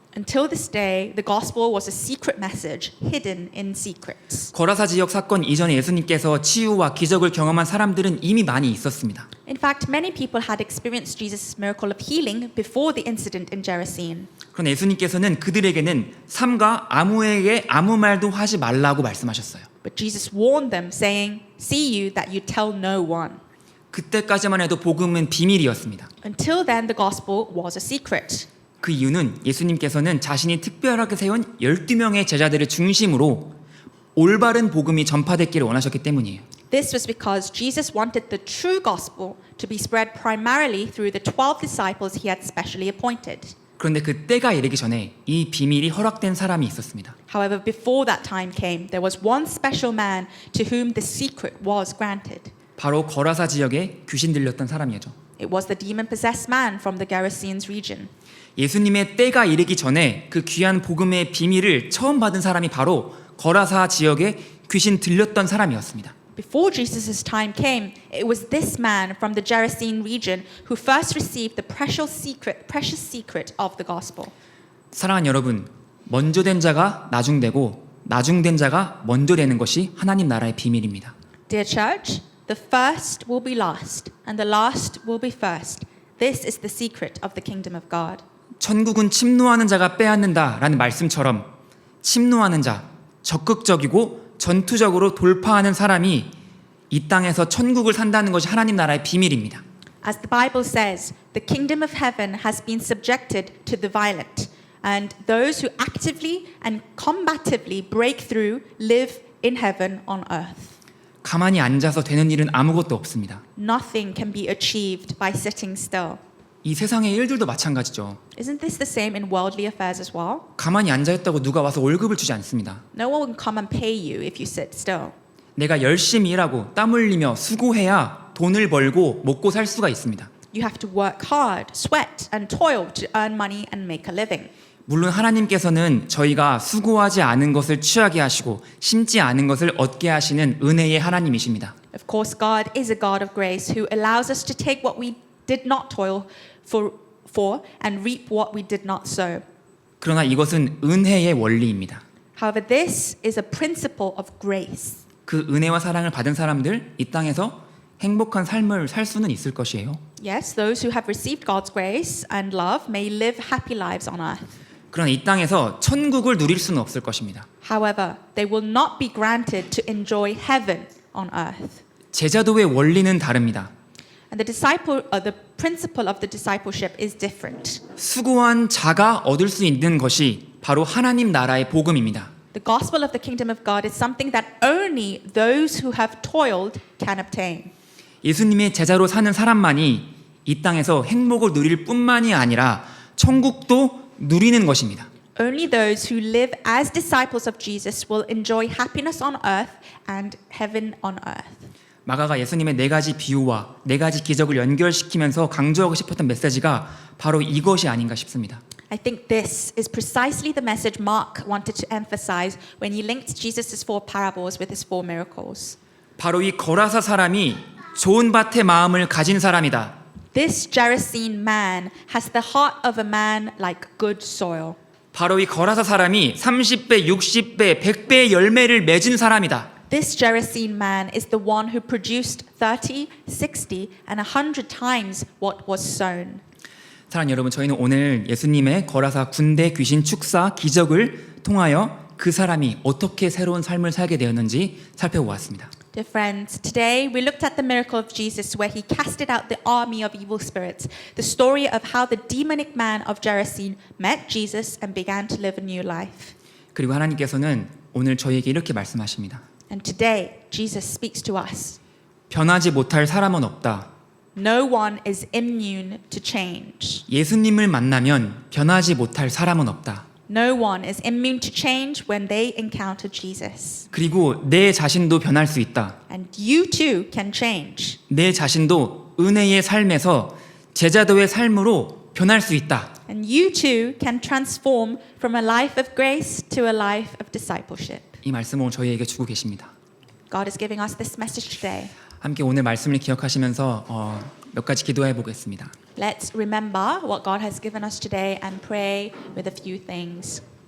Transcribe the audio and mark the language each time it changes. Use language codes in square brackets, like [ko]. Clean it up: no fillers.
[en] Until this day, the gospel was a secret message hidden in secrets. [ko] 거라사 지역 사건 이전에 예수님께서 치유와 기적을 경험한 사람들은 이미 많이 있었습니다. [en] In fact, many people had experienced Jesus' miracle of healing before the incident in Gerasene. [ko] 그러나 예수님께서는 그들에게는 삼가 아무에게 아무 말도 하지 말라고 말씀하셨어요. [en] But Jesus warned them, saying, "See you that you tell no one." [ko] 그때까지만 해도 복음은 비밀이었습니다. [en] Until then, the gospel was a secret. [ko] 그 이유는 예수님께서는 자신이 특별하게 세운 12명의 제자들을 중심으로 올바른 복음이 전파됐기를 원하셨기 때문이에요. [en] This was because Jesus wanted the true gospel to be spread primarily through the 12 disciples he had specially appointed. [ko] 그런데 그 때가 이르기 전에 이 비밀이 허락된 사람이 있었습니다. [en] However, before that time came, there was one special man to whom the secret was granted. [ko] 바로 거라사 지역에 귀신 들렸던 사람이죠. [en] It was the demon-possessed man from the Gerasenes region. [ko] 예수님의 때가 이르기 전에 그 귀한 복음의 비밀을 처음 받은 사람이 바로 거라사 지역에 귀신 들렸던 사람이었습니다. [en] Before Jesus' time came, it was this man from the Gerasene region who first received the precious secret of the gospel. [ko] 사랑하는 여러분, 먼저 된 자가 나중되고 나중된 자가 먼저 되는 것이 하나님 나라의 비밀입니다. [en] Dear church, the first will be last, and the last will be first. This is the secret of the kingdom of God. [ko] 천국은 침노하는 자가 빼앗는다라는 말씀처럼 침노하는 자, 적극적이고 전투적으로 돌파하는 사람이 이 땅에서 천국을 산다는 것이 하나님 나라의 비밀입니다. [en] As the Bible says, the kingdom of heaven has been subjected to the violent, and those who actively and combatively break through live in heaven on earth. [ko] 가만히 앉아서 되는 일은 아무것도 없습니다. [en] Nothing can be achieved by sitting still. [ko] 이 세상의 일들도 마찬가지죠. [en] Isn't this the same in worldly affairs as well? [ko] 가만히 앉아있다고 누가 와서 월급을 주지 않습니다. [en] No one will come and pay you if you sit still. [ko] 내가 열심히 일하고 땀 흘리며 수고해야 돈을 벌고 먹고 살 수가 있습니다. [en] You have to work hard, sweat, and toil to earn money and make a living. [ko] 물론 하나님께서는 저희가 수고하지 않은 것을 취하게 하시고 심지 않은 것을 얻게 하시는 은혜의 하나님이십니다. [en] Of course, God is a God of grace who allows us to take what we did not toil for and reap what we did not sow. [ko] 그러나 이것은 은혜의 원리입니다. [en] However, this is a principle of grace. [ko] 그 은혜와 사랑을 받은 사람들 이 땅에서 행복한 삶을 살 수는 있을 것이에요. [en] Yes, those who have received God's grace and love may live happy lives on earth. [ko] 그러나 이 땅에서 천국을 누릴 수는 없을 것입니다. [en] However, they will not be granted to enjoy heaven on earth. [ko] 제자도의 원리는 다릅니다. [en] And the principle of the discipleship is different. [ko] 수고한 자가 얻을 수 있는 것이 바로 하나님 나라의 복음입니다. [en] The gospel of the kingdom of God is something that only those who have toiled can obtain. [ko] 예수님의 제자로 사는 사람만이 이 땅에서 행복을 누릴 뿐만이 아니라 천국도 누리는 것입니다. [en] Only those who live as disciples of Jesus will enjoy happiness on earth and heaven on earth. [ko] 마가가 예수님의 4가지 비유와 4가지 기적을 연결시키면서 강조하고 싶었던 메시지가 바로 이것이 아닌가 싶습니다. [en] I think this is precisely the message Mark wanted to emphasize when he linked Jesus' 4 parables with his 4 miracles. [ko] 바로 이 거라사 사람이 좋은 밭의 마음을 가진 사람이다. [en] This Gerasene man has the heart of a man like good soil. [ko] 바로 이 거라사 사람이 30배, 60배, 100배의 열매를 맺은 사람이다. [en] This Gerasene man is the one who produced 30, 60, and 100 times what was sown. [ko] 사랑하는 여러분, 저희는 오늘 예수님의 거라사 군대 귀신 축사 기적을 통하여 그 사람이 어떻게 새로운 삶을 살게 되었는지 살펴보았습니다. [en] Dear friends, today we looked at the miracle of Jesus where he casted out the army of evil spirits, the story of how the demonic man of Gerasene met Jesus and began to live a new life. [ko] 그리고 하나님께서는 오늘 저희에게 이렇게 말씀하십니다. [en] And today, Jesus speaks to us. [ko] 변하지 못할 사람은 없다. [en] No one is immune to change. [ko] 예수님을 만나면 변하지 못할 사람은 없다. [en] No one is immune to change when they encounter Jesus. [ko] 그리고 내 자신도 변할 수 있다. [en] And you too can change. [ko] 내 자신도 은혜의 삶에서 제자도의 삶으로 변할 수 있다. [en] And you too can transform from a life of grace to a life of discipleship. [ko] 이 말씀을 저희에게 주고 계십니다. [en] God is giving us this message today. [ko] 함께 오늘 말씀을 기억하시면서 몇 가지 기도해 보겠습니다. [en] Let's remember what God has given us today and pray with a few things.